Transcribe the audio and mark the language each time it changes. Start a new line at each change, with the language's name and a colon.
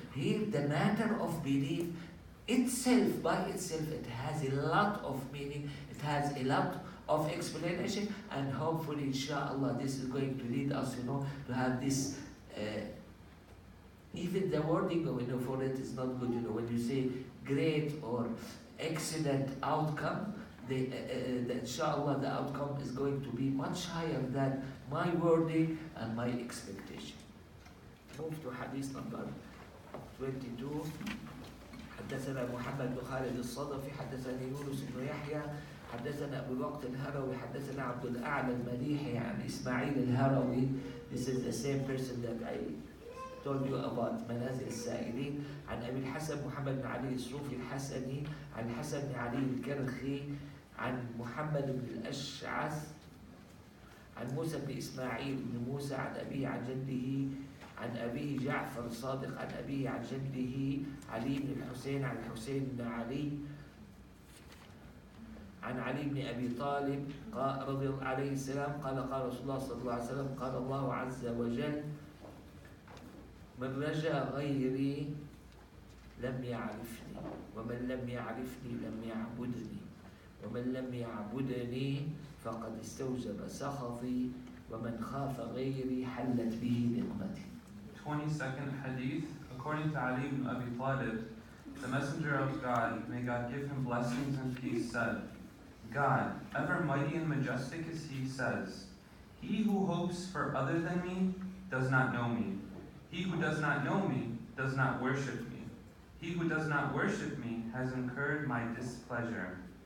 English: Here the matter of belief itself, by itself, it has a lot of meaning, it has a lot of explanation, and hopefully inshallah this is going to lead us, to have this, even the wording, for it is not good, when you say great or excellent outcome, inshallah the outcome is going to be much higher than my wording and my expectation. Move to hadith number 22.
Arabic: حدثنا محمد بن خالد الصدفي حدثني يونس بن يحيى حدثنا أبو الوقت الهروي حدثنا عبد الأعلى المليحي عن إسماعيل الهروي.
English: This is the same person that I told you about منازل السائلين.
Arabic: عن أبي الحسن محمد بن علي الصوفي الحسني عن حسن بن علي الكرخي عن محمد بن الأشعث عن موسى بن إسماعيل بن موسى عن أبيه عن جده عن أبيه جعفر الصادق عن أبيه عن جده علي بن الحسين عن الحسين بن علي عن علي بن أبي طالب رضي الله عليه السلام قال قال رسول الله صلى الله عليه وسلم قال الله عز وجل من رجا غيري لم يعرفني ومن لم يعرفني لم يعبدني ومن لم يعبدني فقد استوجب سخطي ومن خاف غيري حلت به نقمتي.
English: 22nd Hadith. According to Ali ibn Abi Talib, the Messenger of God, may God give him blessings and peace, said, God, ever mighty and majestic as He, says, He who hopes for other than me does not know me. He who does not know me does not worship me. He who does not worship me has incurred my displeasure.